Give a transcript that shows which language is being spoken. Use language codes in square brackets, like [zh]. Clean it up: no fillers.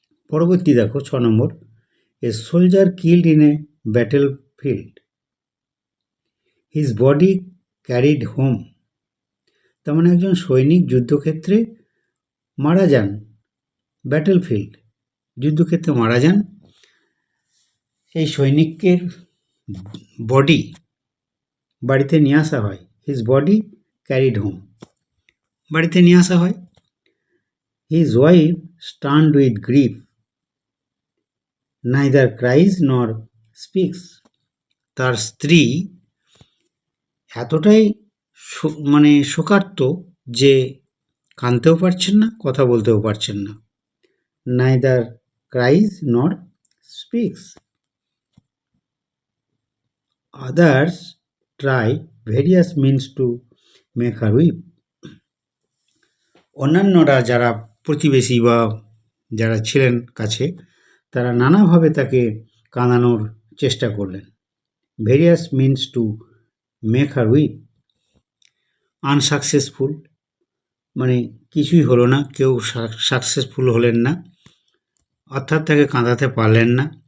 [bn] পরবর্তী দেখো 6 নম্বর, [en] a soldier killed in a battlefield, his body carried home, [bn] তার মানে একজন সৈনিক যুদ্ধক্ষেত্রে মারা যান, ব্যাটেল ফিল্ড, যুদ্ধক্ষেত্রে মারা যান। সেই সৈনিকের বডি বাড়িতে নিয়ে আসা হয়, [en] his body carried home, [bn] বাড়িতে নিয়ে আসা হয়। [en] His wife, stunned with grief, neither cries nor speaks. [bn] তার স্ত্রী এতটাই মানে শোকার্ত যে কাঁদতেও পারছেন না, কথা বলতেও পারছেন না। [en] neither cries nor speaks. Others try various means to make her weep. [bn] অন্যান্যরা যারা প্রতিবেশী বা যারা ছিলেন কাছে, তারা নানাভাবে তাকে কাঁদানোর চেষ্টা করলেন। [en] Various means to make her weep. [bn] Unsuccessful, মানে কিছুই হলো না, কেউ সাকসেসফুল হলেন না, অর্থাৎ তাকে কাঁদাতে পারলেন না।